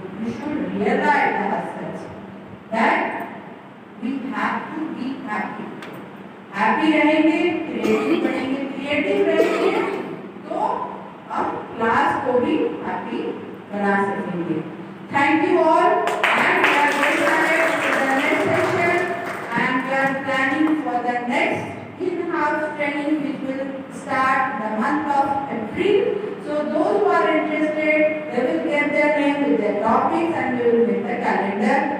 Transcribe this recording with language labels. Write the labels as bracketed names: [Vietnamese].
[English] We should realize ourselves that we have to be happy. [Hindi] Happy रहेंगे, creative बनेंगे, creative रहेंगे तो हम क्लास को भी happy बना सकेंगे। [English] Thank you all, and we are going ahead to the next session. And we are planning for the next in-house training which will start the month of April. So those who are interested, they will get their name with their topics and we will make the calendar.